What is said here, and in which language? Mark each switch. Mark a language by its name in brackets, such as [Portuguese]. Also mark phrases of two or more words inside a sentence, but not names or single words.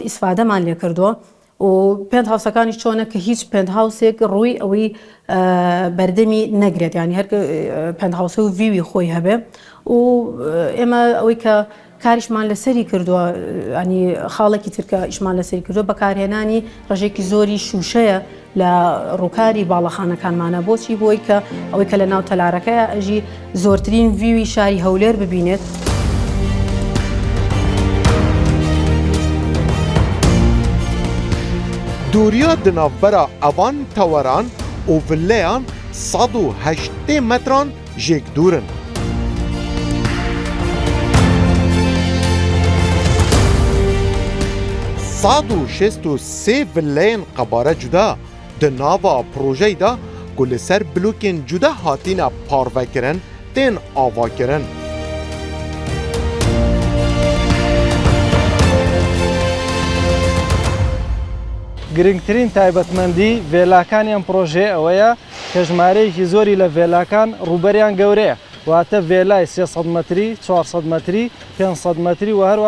[Central Kurdish] ئیسفادەمان لێ کردووە و پێنت هاوسەکانی چۆنە کە هیچ پێنت هاوسێک ڕووی ئەوەی بەردەمی نەگرێت ینی هەر پێنت هاوسە و ویوی خۆی هەبێ و ئێمە ئەوەی کە کاریشمان لەسەری کردووە ئەنی خاڵێکی ترکە ئیشمان لەسەری کردووە بەکارهێنانی ڕێژێکی زۆری شوشەیە لە ڕووکاری باڵەخانەکانمانە بۆچی بۆی کە ئەوەی کە لە ناو تەلارەکەیە ئەژی زۆرترین ویوی شاری هەولێر ببینێت. [Kurdish] دووریا di navbera evan taweran û villeyan 108 metran jêk dûr in. Sad û şêst û sê villeyên qebare cuda di nava projeyê da ku li ser blokên cuda hatîne parvekirin tên avakirin. [Central Kurdish] گرنگترین تایبەتمەندی ڤێلاکانی ئەم پرۆژێ ئەوەیە کە ژمارەیەکی زۆری لە ڤێلاکان ڕووبەریان گەورەیە واتە ڤێلای 300 متری 400 متری 500 متری و هەروە